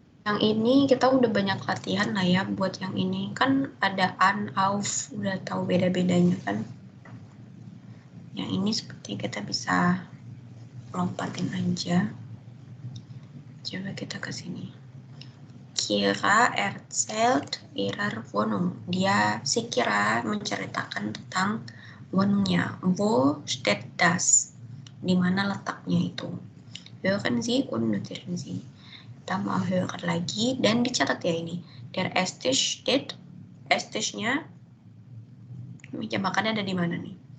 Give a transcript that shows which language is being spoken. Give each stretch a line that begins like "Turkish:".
Indonesian: Yang ini kita udah banyak latihan lah ya buat yang ini. Kan ada an, auf, udah tahu beda-bedanya kan. Yang ini seperti kita bisa lompatin aja. Coba kita ke sini.
German: Kira erzählt ihrer Wohnung.
Indonesian: Si Kira menceritakan tentang Wohnungnya.
German: Wo steht das?
Indonesian: Di mana letaknya itu?
German: Hören Sie und notieren Sie.
Indonesian: Kita mau hören lagi dan dicatat ya ini.
German: Der Esstisch steht.
Indonesian: Esstischnya meja makannya ada di mana nih?